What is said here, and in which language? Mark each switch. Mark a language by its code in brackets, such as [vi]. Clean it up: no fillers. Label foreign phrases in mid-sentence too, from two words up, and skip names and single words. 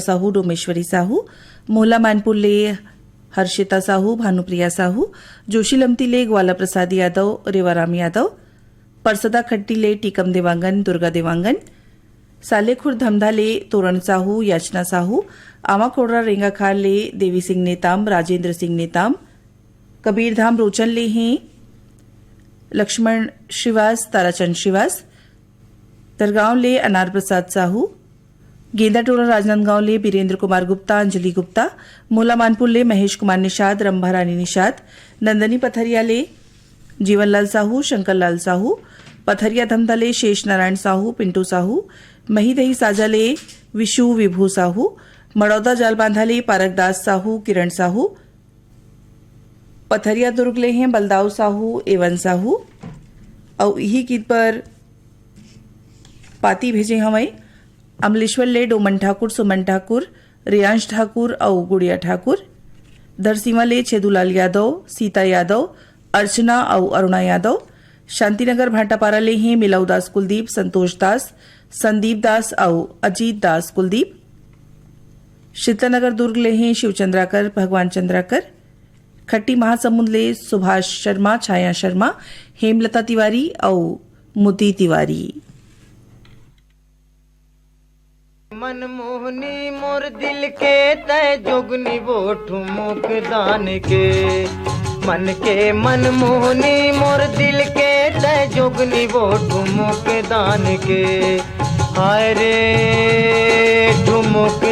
[hne] साहू डोमेश्वरी साहू मोहला मानपुर ले हर्षिता साहू भानुप्रिया साहू जोशी लमती ले ग्वाला प्रसाद यादव रेवाराम यादव परसदा खट्टी ले टीकम देवांगन दुर्गा देवांगन सालेखुर धमधा ले तोरण साहू याचना साहू आमा कोडरा रेंगाखार ले देवी सिंह नेताम राजेंद्र सिंह नेताम कबीरधाम रोचन ले हैं लक्ष्मण श्रीवास ताराचंद श्रीवास तरगांव ले अनार प्रसाद साहू गेंदा टोला राजनांदगांव ले बीरेंद्र कुमार गुप्ता अंजलि गुप्ता मोला मानपुर ले महेश कुमार निषाद रंभा रानी निषाद नंदनी पथरिया ले जीवनलाल साहू शंकरलाल साहू पथरिया धमधा ले शेष नारायण साहू पिंटू साहू मही दही साजा ले विशु विभू साहू मड़ौदा जाल बांधा ले पारकदास साहू किरण साहू पथरिया दुर्ग ले हैं बलदाऊ साहू एवन साहू और यही गीत पर पाती भेजे हमें अमलेश्वर ले डोमन ठाकुर सुमन ठाकुर रियांश ठाकुर और गुड़िया ठाकुर धरसीमा ले छेदूलाल यादव सीता यादव अर्चना और अरुणा यादव शांतिनगर भाटापारा ले हैं मिलाऊ दास कुलदीप संतोष दास संदीप दास और अजीत दास कुलदीप शीतलानगर दुर्ग ले हैं शिवचंद्राकर भगवान चंद्राकर खट्टी महासमुंद ले सुभाष शर्मा छाया शर्मा हेमलता तिवारी और मुती तिवारी। मनमोहनी मोर दिल के तय जोगनी वो ठुमुक दान के मन के मनमोहनी मोर दिल के तय जोगनी वो ठुमुक दान के हाय रे ठुमुक